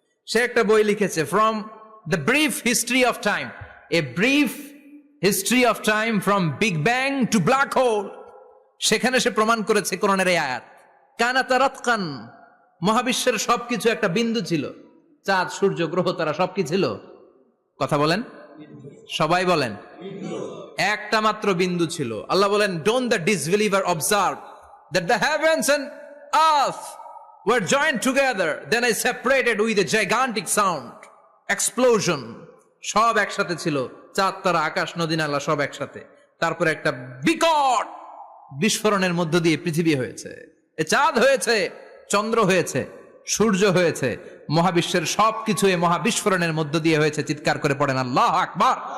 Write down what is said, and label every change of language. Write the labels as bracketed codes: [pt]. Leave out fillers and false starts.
[bn] সে একটা বই লিখেছে, from the brief history of time, a brief history of time from big bang two black hole. সেখানে সে প্রমাণ করেছে কোরআনের এই আয়াত, [ar] কানাতা রাতকান, [bn] মহাবিশ্বের সবকিছু একটা বিন্দু ছিল। চাঁদ, সূর্য, গ্রহ, তারা সবকি ছিল। কথা বলেন, সবাই বলেন, একটা মাত্র বিন্দু ছিল। আল্লাহ বলেন, [en] Don't the disbeliever observe that the heavens and earth were joined together, then I separated with a gigantic sound, explosion. [bn] সব একসাথে ছিল, চাঁদ, তারা, আকাশ, নদী, নালা সব একসাথে। তারপরে একটা বিকট বিস্ফোরণের মধ্য দিয়ে পৃথিবী হয়েছে, এ চাঁদ হয়েছে, চন্দ্র হয়েছে, সূর্য হয়েছে, মহাবিশ্বের সবকিছু এই মহাবিস্ফোরণের মধ্য দিয়ে হয়েছে। চিৎকার করে পড়েন আল্লাহু আকবার।